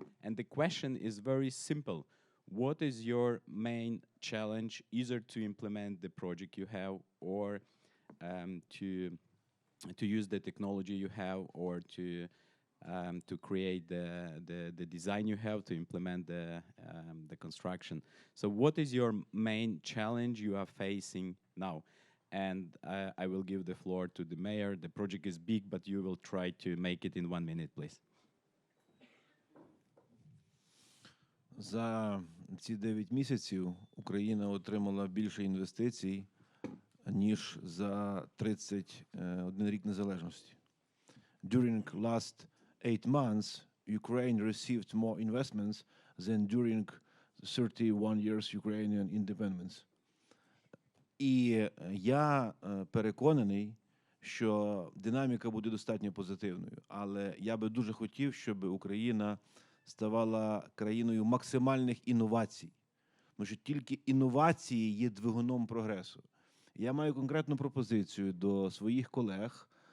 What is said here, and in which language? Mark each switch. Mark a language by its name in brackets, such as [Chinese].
[English] And the question is very simple. What is your main challenge, either to implement the project you have, or to use the technology you have, or to create the design you have, to implement the construction? So what is your main challenge you are facing now? And I will give the floor to the mayor. The project is big, but you will try to make it in 1 minute, please. [Ukrainian] За ці 9 місяців Україна отримала більше інвестицій, ніж за 31 рік незалежності. [English] During last 8 months, Ukraine received more investments than during 31 years Ukrainian independence. [Ukrainian] І я переконаний, що динаміка буде достатньо позитивною. Але я би дуже хотів, щоб Україна ставала країною максимальних інновацій. Тому що тільки інновації є двигуном прогресу. Я маю конкретну пропозицію до своїх колег.